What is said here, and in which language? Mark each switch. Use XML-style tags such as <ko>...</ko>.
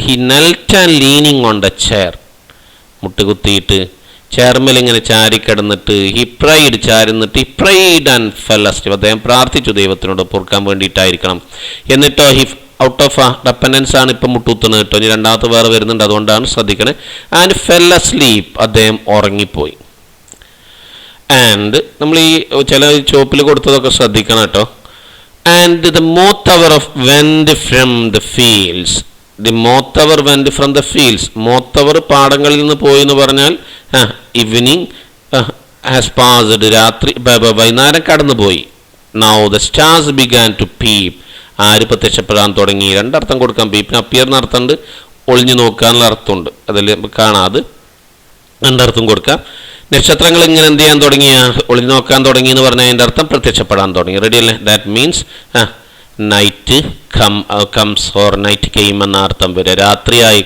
<en>he knelt and leaning on the chair,</en> <ml>മുട്ടുകുത്തിയിട്ട് ചെയർമേൽ ഇങ്ങനെ ചാരിക്കിടന്നിട്ട്,</ml> <en>he prayed,</en> <ml>ചാരുന്നിട്ട്,</ml> <en>he prayed and fell asleep,</en> <ml>അദ്ദേഹം പ്രാർത്ഥിച്ചു ദൈവത്തിനോട് പൊറുക്കാൻ വേണ്ടിയിട്ടായിരിക്കണം. എന്നിട്ടോ ഹി ഔട്ട് ഓഫ് റെപ്പൻഡൻസ് ആണ് ഇപ്പം മുട്ടുകുത്തുന്നത് കേട്ടോ. ഇനി രണ്ടാമത്തെ വേറെ വരുന്നുണ്ട്, അതുകൊണ്ടാണ് ശ്രദ്ധിക്കണേ.</ml> <en>and fell asleep,</en> <ml>അദ്ദേഹം ഉറങ്ങിപ്പോയി. ആൻഡ് നമ്മൾ ഈ ചില ചോപ്പിൽ കൊടുത്തതൊക്കെ ശ്രദ്ധിക്കണം കേട്ടോ.</ml> <en>And the moth hour went from the fields. The moth hour went from the fields.</en> <ml>Moth hour പാടങ്ങളിൽ നിന്ന് പോയി എന്ന് പറഞ്ഞാൽ</ml> <en>evening has passed,</en> <ml>രാത്രി വൈകുന്നേരം കടന്നുപോയി.</ml> <en>Now the stars began to peep.</en> <ml>ആര് പ്രത്യക്ഷപ്പെടാൻ തുടങ്ങി? രണ്ടർത്ഥം കൊടുക്കാം. പീപ്പിന് അപ്പിയർ എന്ന അർത്ഥമുണ്ട്, ഒളിഞ്ഞു നോക്കാനുള്ള അർത്ഥമുണ്ട്. അതിൽ കാണാതെ രണ്ടർത്ഥം കൊടുക്കാം. നക്ഷത്രങ്ങൾ ഇങ്ങനെ എന്ത് ചെയ്യാൻ തുടങ്ങിയ, ഒളിഞ്ഞു നോക്കാൻ തുടങ്ങി എന്ന് പറഞ്ഞാൽ അതിൻ്റെ അർത്ഥം പ്രത്യക്ഷപ്പെടാൻ തുടങ്ങി. റെഡി അല്ലേ?</ml> <en>that means night comes or night came</en> <ml>എന്ന അർത്ഥം വരിക, രാത്രിയായി.</ml>